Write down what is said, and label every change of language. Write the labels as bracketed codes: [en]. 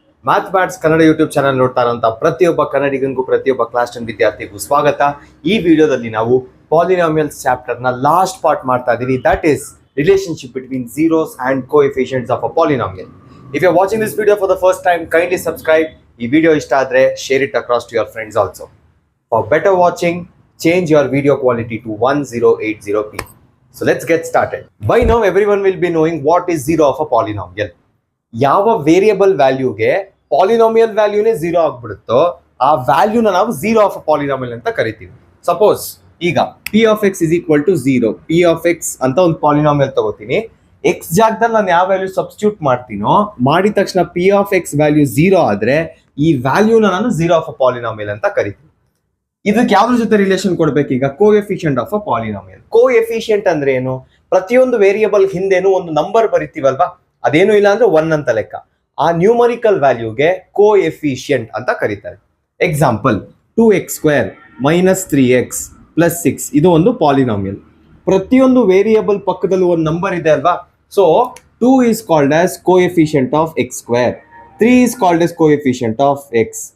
[kn] Maths Kannada YouTube channel ನೋಡ್ತಾ ಇರುವಂತಹ ಪ್ರತಿಯೊಬ್ಬ ಕನ್ನಡಿಗನಿಗೂ ಪ್ರತಿಯೊಬ್ಬ ಕ್ಲಾಸ್ 10 ವಿದ್ಯಾರ್ಥಿಗೂ ಸ್ವಾಗತ. ಈ ವಿಡಿಯೋದಲ್ಲಿ ನಾವು ಪಾಲಿನಾಮಿಯಲ್ಸ್ ಚಾಪ್ಟರ್ ನ ಲಾಸ್ಟ್ ಪಾರ್ಟ್ ಮಾಡ್ತಾ ಇದ್ದೀವಿ. [en] That is relationship between zeros and coefficients of a polynomial. If you are watching this video for the first time, kindly subscribe. [kn] ಈ ವಿಡಿಯೋ ಇಷ್ಟ ಆದ್ರೆ [en] share it across to your friends also. For better watching, change your video quality to 1080p. So let's get started. By now everyone will be knowing what is zero of a polynomial. [kn] ಯಾವ variable ವ್ಯಾಲ್ಯೂಗೆ polynomial ವ್ಯಾಲ್ಯೂನೇ zero ಆಗ್ಬಿಡುತ್ತೋ ಆ ವ್ಯಾಲ್ಯೂನ ನಾವು zero of a polynomial ಅಂತ ಕರಿತೀವಿ. Suppose ಈಗ [en] P of X is equal to zero, [kn] P of X ಅಂತ ಒಂದು polynomial ತಗೋತೀನಿ. X ಜಾಗದಲ್ಲಿ ನಾನು ಯಾವ ವ್ಯಾಲ್ಯೂ ಸಬ್ಸ್ಟಿಟ್ಯೂಟ್ ಮಾಡ್ತೀನೋ ಮಾಡಿದ ತಕ್ಷಣ P of X value zero ಆದ್ರೆ ಈ ವ್ಯಾಲ್ಯೂನ ನಾನು ಝೀರೋ ಆಫ್ ಅ ಪಾಲಿನಾಮಿಯಲ್ ಅಂತ ಕರಿತೀನಿ. ಇದಕ್ಕೆ ಯಾವ್ದ್ರ ಜೊತೆ relation ಕೊಡ್ಬೇಕೀಗ? Coefficient of a polynomial. Coefficient ಅಂದ್ರೆ ಏನು? ಪ್ರತಿಯೊಂದು ವೇರಿಯಬಲ್ ಹಿಂದೆನೂ ಒಂದು ನಂಬರ್ ಬರಿತೀವಲ್ವಾ, ಅದೇನು ಇಲ್ಲ ಅಂದ್ರೆ 1 ಅಂತ ಲೆಕ್ಕ. ಆ ನ್ಯೂಮರಿಕಲ್ ವ್ಯಾಲ್ಯೂಗೆ ಕೋಎಫಿಷಿಯಂಟ್ ಅಂತ ಕರೀತಾರೆ. ಎಕ್ಸಾಂಪಲ್ 2x² - 3x + 6 ಇದು ಒಂದು ಪಾಲಿನಾಮಿಯಲ್. ಪ್ರತಿಯೊಂದು ವೇರಿಯಬಲ್ ಪಕ್ಕದಲ್ಲೂ ಒಂದು ನಂಬರ್ ಇದೆ ಅಲ್ವಾ. [en] So 2 is called as coefficient of x², 3 is called as coefficient of x.